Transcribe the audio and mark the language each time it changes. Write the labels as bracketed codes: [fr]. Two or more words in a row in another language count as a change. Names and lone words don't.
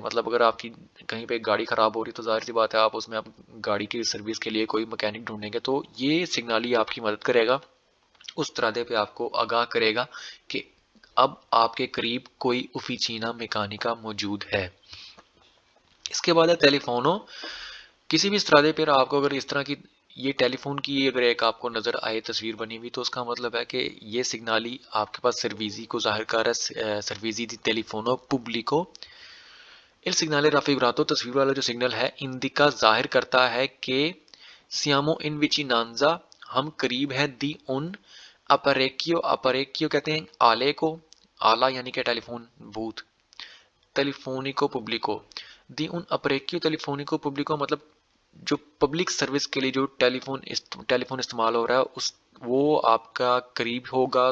[ur] مطلب اگر آپ کی کہیں پہ گاڑی خراب ہو رہی تو ظاہر سی بات ہے آپ اس میں گاڑی کی سروس کے لیے کوئی میکینک ڈھونڈیں گے، تو یہ سگنالی آپ کی مدد کرے گا، اس طرح پہ آپ کو آگاہ کرے گا کہ اب آپ کے قریب کوئی [it] officina meccanica [ur] موجود ہے۔ اس کے بعد ہے ٹیلی فونو۔ کسی بھی استرادے پر آپ کو اگر اس طرح کی یہ ٹیلی فون کی اگر ایک آپ کو نظر آئے تصویر بنی ہوئی تو اس کا مطلب ہے کہ یہ سگنالی آپ کے پاس سرویزی کو ظاہر کر رہا ہے، [it] servizi di telefono pubblico. il segnale raffigurato [ur] تصویر والا جو سگنل ہے اندیکا ظاہر کرتا ہے کہ [it] siamo in vicinanza [ur] ہم قریب ہیں [it] di un apparecchio [ur] کہتے ہیں آلے کو، آلہ یعنی کہ [en] telephone booth, [it] telefonico pubblico, di un apparecchio telefonico pubblico [ur] مطلب جو [en] public service [ur] کے لیے جو ٹیلی فون استعمال ہو رہا ہے اس وہ آپ کا قریب ہوگا۔